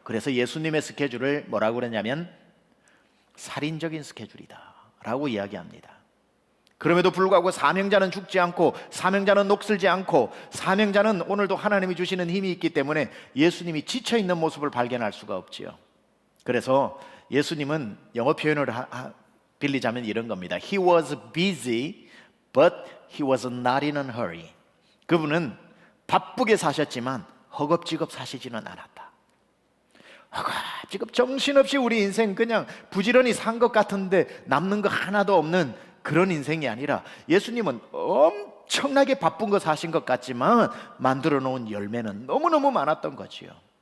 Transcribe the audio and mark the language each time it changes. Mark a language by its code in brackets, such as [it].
[ko] 그래서 예수님의 스케줄을 뭐라고 그러냐면 살인적인 스케줄이다 라고 이야기합니다. 그럼에도 불구하고 사명자는 죽지 않고 사명자는 녹슬지 않고 사명자는 오늘도 하나님이 주시는 힘이 있기 때문에 예수님이 지쳐있는 모습을 발견할 수가 없지요. 그래서 예수님은 영어 표현을 빌리자면 이런 겁니다. [en] He was busy but he was not in a hurry. [ko] 그분은 바쁘게 사셨지만 허겁지겁 사시지는 않았다. 허겁지겁 정신없이 우리 인생 그냥 부지런히 산 것 같은데 남는 거 하나도 없는 그런 인생이 아니라 예수님은 엄청나게 바쁜 거 사신 것 같지만 만들어 놓은 열매는 너무너무 많았던 거지요.